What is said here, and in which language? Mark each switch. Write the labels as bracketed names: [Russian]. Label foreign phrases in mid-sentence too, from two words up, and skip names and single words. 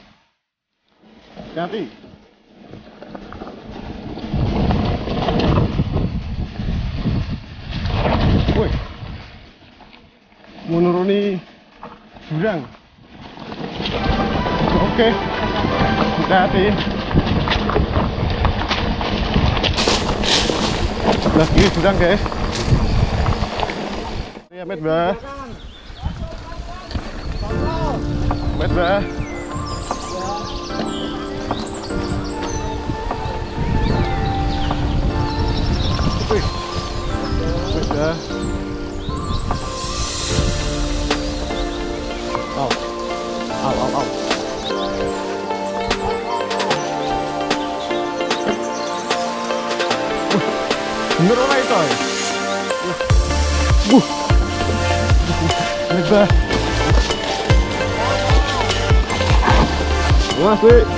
[Indonesian] Hati-hati. Woi, menuruni jurang. Oke, hati-hati. Sebelah kiri jurang guys. Ya, met bah. Met bah. Wih, met bah. Au, au, au, au. Bener lah itu. Met bah. Masih.